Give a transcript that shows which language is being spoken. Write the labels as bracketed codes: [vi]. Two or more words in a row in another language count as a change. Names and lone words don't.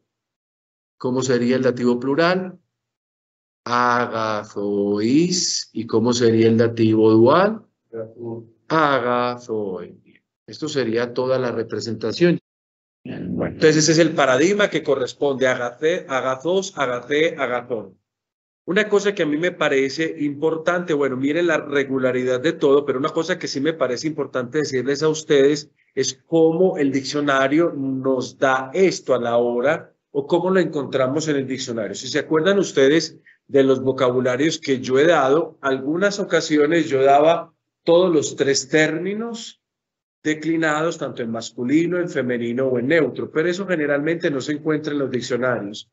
[es] ¿Cómo sería el dativo plural? Agazois. ¿Y cómo sería el dativo dual? Agazois. Esto sería toda la representación. Bueno, entonces ese es el paradigma que corresponde a [el] ἀγαθός, ἀγαθή, ἀγαθόν. [es] Una cosa que a mí me parece importante, bueno, miren la regularidad de todo, pero una cosa que sí me parece importante decirles a ustedes es cómo el diccionario nos da esto a la hora o cómo lo encontramos en el diccionario. Si se acuerdan ustedes de los vocabularios que yo he dado, algunas ocasiones yo daba todos los 3 términos declinados, tanto en masculino, en femenino o en neutro, pero eso generalmente no se encuentra en los diccionarios.